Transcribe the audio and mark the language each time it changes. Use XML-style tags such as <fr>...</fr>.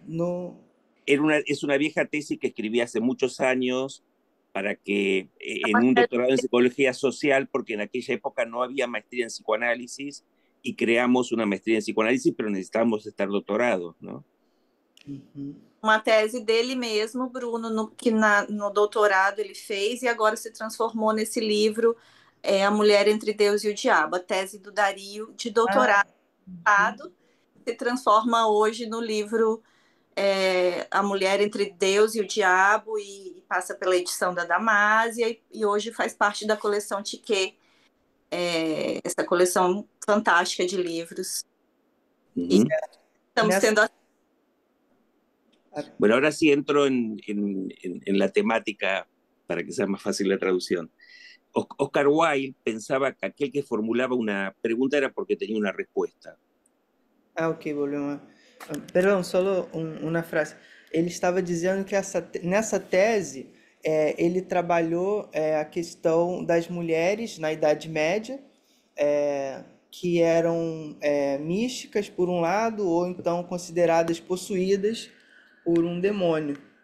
<es>No. Es una vieja tesis que escribí hace muchos años para que, en un doctorado en psicología social, porque en aquella época no había maestría en psicoanálisis, y creamos una maestría en psicoanálisis, pero necesitábamos estar doctorados, ¿no?</es> <pt>Uma tese dele mesmo, Bruno, que no doutorado ele fez e agora se transformou nesse livro, A Mulher entre Deus e o Diabo. A tese do Dario de doutorado se transforma hoje no livro A Mulher entre Deus e o Diabo e passa pela edição da Damásia e hoje faz parte da coleção Tiquet, essa coleção fantástica de livros. E estamos tendo</pt> <es>Bueno, ahora sí entro en la temática para que sea más fácil la traducción. Oscar Wilde pensaba que aquel que formulaba una pregunta era porque tenía una respuesta.</es> <pt>Ok, problema. Perdão, só uma frase. Ele estava dizendo que nessa tese ele trabalhou a questão das mulheres na Idade Média, que eram místicas por um lado, ou então consideradas possuídas por um demônio.</pt>